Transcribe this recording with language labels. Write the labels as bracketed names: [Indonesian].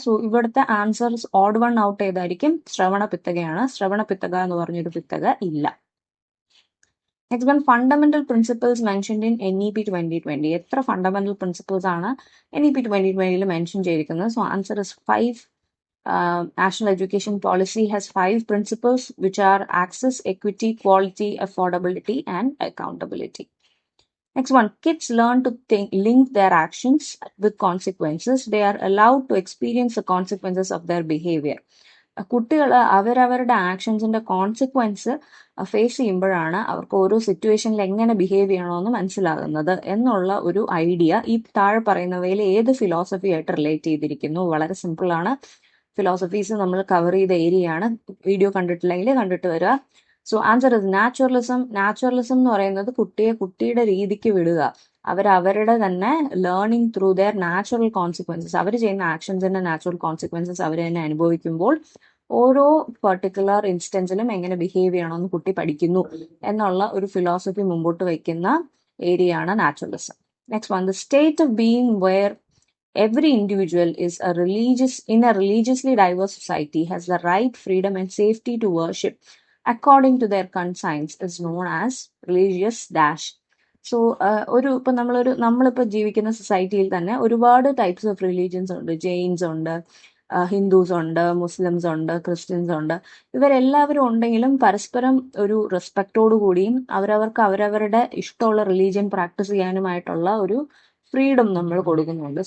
[Malayalam] So ഇവിടുത്തെ [English] answer odd one out [Malayalam] ഏതായിരിക്കും? ശ്രവണ പിത്തകയാണ്. ശ്രവണ പിത്തക എന്ന് പറഞ്ഞൊരു പിത്തക ഇല്ല. [English] Next one, fundamental principles mentioned in NEP 2020. [Malayalam] എത്ര ഫണ്ടമെന്റൽ പ്രിൻസിപ്പിൾസ് ആണ് NEP 2020 മെൻഷൻ ചെയ്തിരിക്കുന്നത്? [English] So answer is 5. National Education Policy has 5 principles, which are access, equity, quality, affordability, and accountability. Next one, kids learn to link their actions with consequences. They are allowed to experience the consequences of their behavior. [Malayalam] കുട്ടികൾ അവരവരുടെ ആക്ഷൻസിന്റെ consequence face ചെയ്യുമ്പോഴാണ് അവർക്ക് ഓരോ സിറ്റുവേഷനിൽ എങ്ങനെ behave ചെയ്യണമെന്ന് മനസ്സിലാകുന്നത് എന്നുള്ള ഒരു ഐഡിയ ഈ താഴെ പറയുന്നവയിൽ ഏത് ഫിലോസഫി ആയിട്ട് റിലേറ്റ് ചെയ്തിരിക്കുന്നു? വളരെ സിമ്പിൾ ആണ്. ഫിലോസഫീസ് നമ്മൾ കവർ ചെയ്ത ഏരിയ ആണ്. വീഡിയോ കണ്ടിട്ടില്ലെങ്കിൽ കണ്ടിട്ട് വരിക. [English] So answer is naturalism. [Malayalam] Naturalism എന്ന് പറയുന്നത് കുട്ടിയുടെ രീതിക്ക് വിടുക. അവരുടെ തന്നെ [English] learning through their natural consequences, [Malayalam] അവർ ചെയ്യുന്ന ആക്ഷൻസിന്റെ നാച്ചുറൽ കോൺസിക്വൻസസ് അവർ തന്നെ അനുഭവിക്കുമ്പോൾ ഓരോ പെർട്ടിക്കുലർ ഇൻസ്റ്റൻസിലും എങ്ങനെ ബിഹേവ് ചെയ്യണമെന്ന് കുട്ടി പഠിക്കുന്നു എന്നുള്ള ഒരു ഫിലോസഫി മുമ്പോട്ട് വയ്ക്കുന്ന ഏരിയ ആണ് naturalism. [English] Next one, the state of being where every individual is in a religiously diverse society has the right, freedom and safety to worship according to their conscience is known as religious dash. [Malayalam] So നമ്മളിപ്പോൾ ജീവിക്കുന്ന സൊസൈറ്റിയിൽ തന്നെ ഒരുപാട് types of religions ഉണ്ട്. Jains ഉണ്ട്, Hindus ഉണ്ട്, Muslims ഉണ്ട്, Christians ഉണ്ട്. ഇവരെല്ലാവരും ഉണ്ടെങ്കിലും പരസ്പരം ഒരു റെസ്പെക്റ്റോടു കൂടിയും അവരവരുടെ ഇഷ്ടമുള്ള റിലീജിയൻ പ്രാക്ടീസ് ചെയ്യാനുമായിട്ടുള്ള ഒരു ഫ്രീഡം നമ്മൾ കൊടുക്കുന്നുണ്ട്.